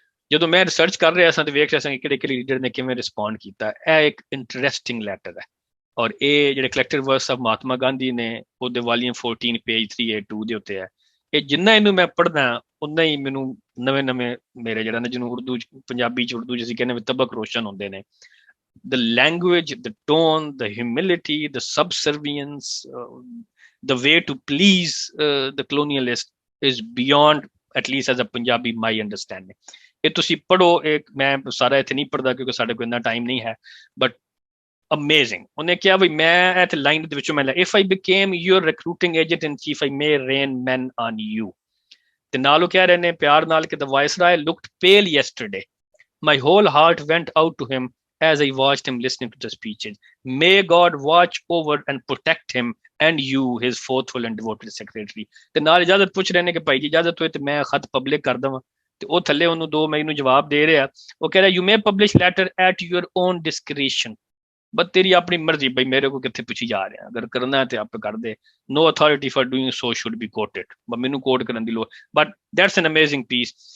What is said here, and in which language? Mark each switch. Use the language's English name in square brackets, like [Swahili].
[Punjabi] ਜਦੋਂ ਮੈਂ ਰਿਸਰਚ ਕਰ ਰਿਹਾ ਸਾਂ ਤੇ ਵੇਖ ਰਿਹਾ ਸਾਂ ਕਿ ਕਿਹੜੇ ਕਿਹੜੇ ਲੀਡਰ ਨੇ ਕਿਵੇਂ ਰਿਸਪੌਂਡ ਕੀਤਾ। ਇਹ ਇੱਕ ਇੰਟਰਸਟਿੰਗ ਲੈਟਰ ਹੈ, ਔਰ ਇਹ ਜਿਹੜੇ collective works of Mahatma Gandhi ਨੇ ਉਹਦੇ ਵਾਲੀਅਮ 14 ਪੇਜ 382 ਦੇ ਉੱਤੇ ਹੈ। ਇਹ ਜਿੰਨਾ ਇਹਨੂੰ ਮੈਂ ਪੜ੍ਹਦਾ ਉਨਾ ਹੀ ਮੈਨੂੰ ਨਵੇਂ ਮੇਰੇ ਜਿਹੜਾ ਨਾ, ਜਿਹਨੂੰ ਉਰਦੂ ਪੰਜਾਬੀ ਚ ਉਰਦੂ ਜਿਵੇਂ ਕਹਿੰਦੇ ਤਬਕ ਰੋਸ਼ਨ ਹੁੰਦੇ ਨੇ। [English] The language, the tone, the humility, the subservience, the way to please the colonialist is beyond, at least as a Punjabi, my understanding. [Punjabi] ਇਹ ਤੁਸੀਂ ਪੜ੍ਹੋ, ਮੈਂ ਸਾਰਾ ਇੱਥੇ ਨਹੀਂ ਪੜ੍ਹਦਾ ਕਿਉਂਕਿ ਸਾਡੇ ਕੋਲ ਇੰਨਾ ਟਾਈਮ ਨਹੀਂ ਹੈ, ਬਟ amazing। ਉਹਨੇ ਕਿਹਾ ਵੀ ਮੈਂ ਇੱਥੇ ਲਾਈਨ ਦੇ ਵਿੱਚੋਂ ਮੈਂ ਲਿਆ, [English] if I became your recruiting agent in chief, I may rain men on you। [Punjabi] ਤੇ ਨਾਲ ਉਹ ਕਹਿ ਰਹੇ ਨੇ ਪਿਆਰ ਨਾਲ ਕਿ [English] the viceroy looked pale yesterday, my whole heart went out to him as I watched him listening to the speeches, may God watch over and protect him and you, his faithful and devoted secretary। [Punjabi] ਤੇ ਨਾਲ ਇਜਾਜ਼ਤ ਪੁੱਛ ਰਹੇ ਨੇ ਕਿ ਭਾਈ ਜੀ ਇਜਾਜ਼ਤ ਹੋਏ ਤੇ ਮੈਂ ਖਤ ਪਬਲਿਕ ਕਰ ਦਵਾਂ। ਤੇ ਉਹ ਥੱਲੇ ਉਹਨੂੰ ਦੋ ਮੈਨੂੰ ਜਵਾਬ ਦੇ ਰਿਹਾ, ਉਹ ਕਹਿ ਰਿਹਾ [English] you may publish letter at your own discretion, [Punjabi] but ਤੇਰੀ ਆਪਣੀ ਮਰਜ਼ੀ, ਬਈ ਮੇਰੇ ਕੋ ਕਿੱਥੇ ਪੁੱਛੀ ਜਾ ਰਿਹਾ, ਅਗਰ ਕਰਨਾ ਹੈ ਤੇ ਆਪੇ ਕਰ ਦੇ। [English] no authority for doing so should be quoted, [Punjabi] ਮੈਨੂੰ ਕੋਟ ਕਰਨ ਦੀ ਲੋੜ, [English] But that's an amazing piece.